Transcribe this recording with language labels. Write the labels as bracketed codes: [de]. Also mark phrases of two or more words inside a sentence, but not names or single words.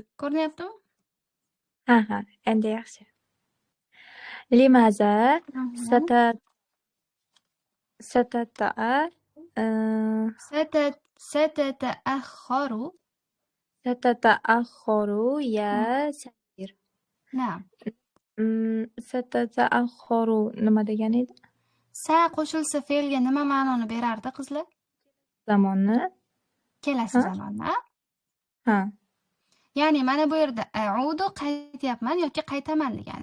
[uz] Ko'rinyaptimi? [ar] Ha, endi yaxshi. لماذا ستتأخر يا سمير. Na'am. [uz] Satataakharu nima degan edi? Sa qo'shilsa fe'lga nima ma'noni berardi, qizlar? Zamonni. Kelasi zamonni. Ha. Ya'ni mana bu yerda a'udu qaytyapman yoki qaytaman degani.